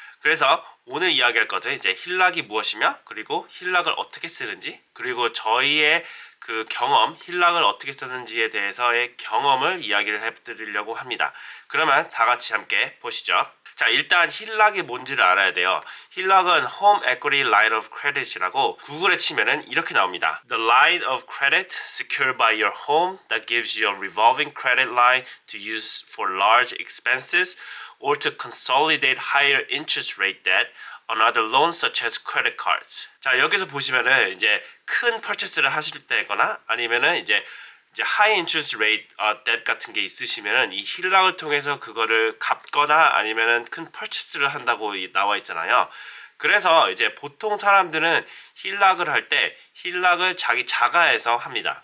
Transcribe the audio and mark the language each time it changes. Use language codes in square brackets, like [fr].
[ko] 그래서 오늘 이야기할 것은 이제 힐락이 무엇이며 그리고 힐락을 어떻게 쓰는지 그리고 저희의 그 경험, 힐락을 어떻게 쓰는지에 대해서의 경험을 이야기를 해드리려고 합니다. 그러면 다 같이 함께 보시죠. 자, 일단 힐락이 뭔지를 알아야 돼요. 힐락은 Home Equity Line of Credit이라고 구글에 치면은 이렇게 나옵니다. [en] The line of credit secured by your home that gives you a revolving credit line to use for large expenses or to consolidate higher interest rate debt on other loans such as credit cards. [ko] 자, 여기서 보시면은 이제 큰 purchase를 하실 때거나 아니면은 이제 [en] high interest rate debt [ko] 같은 게 있으시면은 이 힐락을 통해서 그거를 갚거나 아니면은 큰 purchase를 한다고 나와 있잖아요. 그래서 이제 보통 사람들은 힐락을 할 때 힐락을 자기 자가에서 합니다.